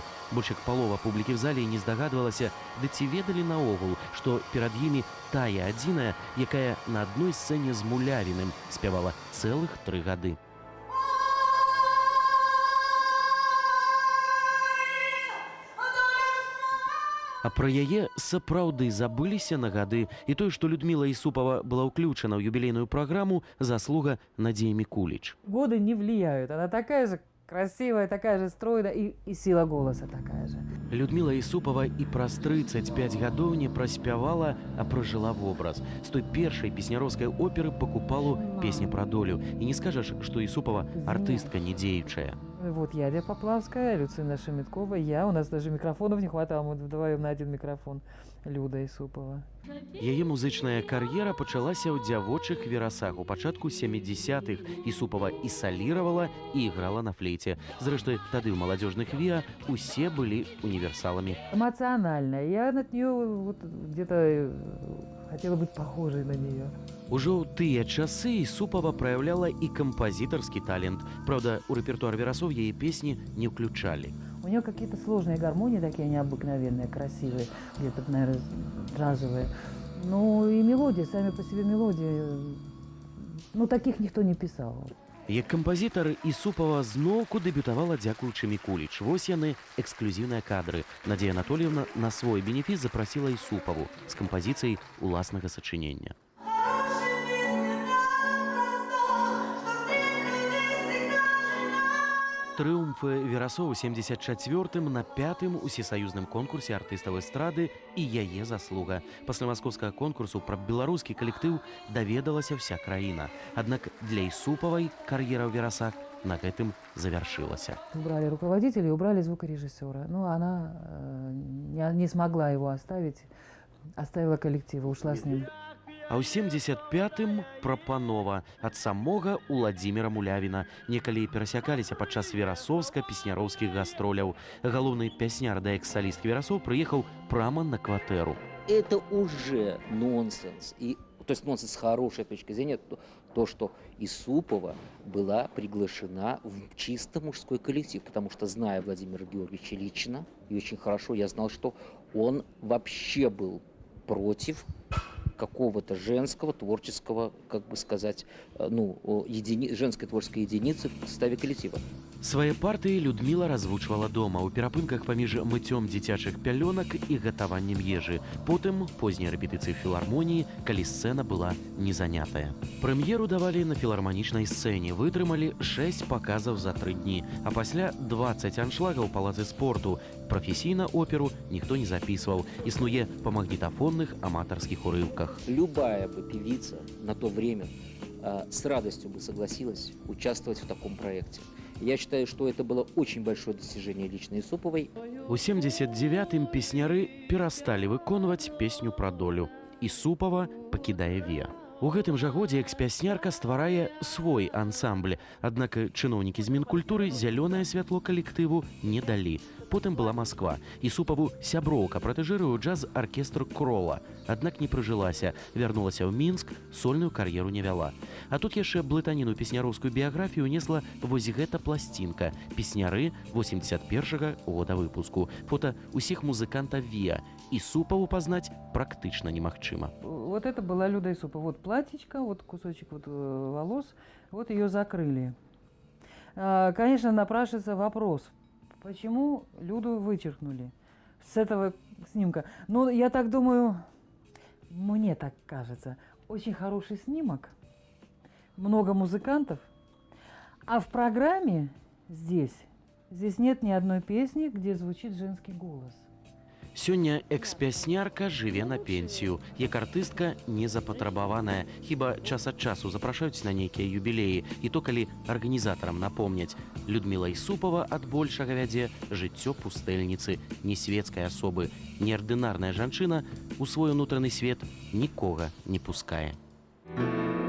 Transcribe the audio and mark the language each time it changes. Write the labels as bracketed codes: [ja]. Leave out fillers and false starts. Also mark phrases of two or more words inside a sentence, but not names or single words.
[be] Больш як палова публікі в зале не здагадвалася, ды ці ведалі наогул, што перад імі тая адзіная, якая на адной сцэне з Мулявіным спявала цэлых 3 гады. А пра яе сапраўды забыліся на гады. І тое, што Людміла Ісупова была ўключана ў юбілейную праграму, заслуга Надзеі Микулич. [ru] Годы не влияют. Она такая же красивая, такая же стройная, и сила голоса такая же. [be] Людмила Ісупова і праз 35 гадоў не праспявала, а пражыла вобраз. З той першай песняроўскай оперы «Покупалу» песня пра долю. І не скажаш, што Ісупова артыстка не дзеючая. [ru] Вот Ядя Поплавская, Люцина Шемиткова, я. У нас даже микрофонов не хватало, мы вдвоем на один микрофон. Люда Исупова. [be] Яе музычная кар'ера пачалася ў дзявочых верасах. У пачатку 70-х Ісупова і саліравала, і іграла на флейце. Зрэшты, тады ў маладзёжных віа усе былі універсаламі. [ru] Эмоциональная. Я над нее вот где-то хотела быть похожей на нее. [be] Ужо ў тыя часы Ісупова праяўляла і кампазітарскі талент. Правда, у рэпертуар верасоў яе песні не ўключалі. [ru] У нее какие-то сложные гармонии такие необыкновенные, красивые, где-то, наверное, джазовые. Ну и мелодии, сами по себе мелодии, ну таких никто не писал. [be] Як кампазітар Ісупова зноўку дэбютавала дзякуючы Микулич. Вось яны эксклюзіўныя кадры. Надзея Анатольевна на свой бенефіс запрасіла Ісупову з кампазіцыяй уласнага сачынення. Трыумфы верасоў у 74-м на 5-м усесаюзным конкурсе артыстаў эстрады і яе заслуга. Пасля маскоўскага конкурсу пра беларускі калектыў даведалася вся краіна. Аднак для Ісуповай кар'ера ў верасах на гэтым завяршылася. [ru] Убрали руководителя и убрали звукорежиссера. Ну, она не смогла его оставить, оставила коллектив, ушла с ним. [be] А ў 75-м прапанова ад самога Уладзіміра Мулявіна. Некалі перасякаліся падчас верасоўска-песняроўскіх гастроляў. Галоўны пясняр да экс-саліст верасоў прыехаў прямо на кватэру. [ru] Это уже нонсенс. То есть нонсенс с хорошей точки зрения, то, что Исупова была приглашена в чисто мужской коллектив, потому что, зная Владимира Георгиевича лично, и очень хорошо, я знал, что он вообще был против какого-то женского творческого, как бы сказать, женской творческой единицы в составе коллектива. [be] Свае партыі Людміла развучвала дома ў перапынках паміж мыццём дзіцячых пялёнак і гатаваннем ежы. Потым познія рэпетыцыі філармоніі, калі сцэна была не занятая. Прэм'еру давалі на філарманічнай сцэне, вытрымалі 6 паказаў за 3 дні, а пасля 20 аншлагаў у палацы спорту. Прафесійна оперу ніхто не запісваў, існуе па магнітафонных аматарскіх урыўках. [ru] Любая бы певица на то время с радостью бы согласилась участвовать в таком проекте. Я считаю, что это было очень большое достижение лично Исуповой. [be] У 79-м песняры перасталі выконваць песню пра долю. Ісупова пакідае віа. У гэтым жа годзе экс-пяснярка стварае свой ансамбль. Аднак чыноўнікі з Мінкультуры зялёнае святло калектыву не далі. Потым была Масква. Ісупову сяброўка пратэжыруе джаз-аркестр Крола. Аднак не прыжылася, вярнулася ў Мінск, сольную кар'еру не вяла. А тут яшчэ блытаніну песняроўскую біяграфію несла вось гэта пласцінка. Песняры 81-го года выпуску. Фота усіх музыкантаў віа. Ісупову пазнаць практычна немагчыма. [ru] Вот это была Люда Исупова. Вот платьечко, вот кусочек вот волос, вот ее закрыли. Конечно, напрашивается вопрос, почему Люду вычеркнули с этого снимка. Ну, я так думаю, мне так кажется, очень хороший снимок, много музыкантов, а в программе здесь нет ни одной песни, где звучит женский голос. [be] Сёння экс-пяснярка жыве на пенсію. Як артыстка не запатрабаваная. Хіба час ад часу запрашаюць на нейкія юбілеі. І то, калі арганізатарам напомняць. Людмила Ісупова ад большага вядзе жыццё пустэльніцы, не светскай асобы. Неардынарная жанчына у свой унутраны свет нікога не пускае.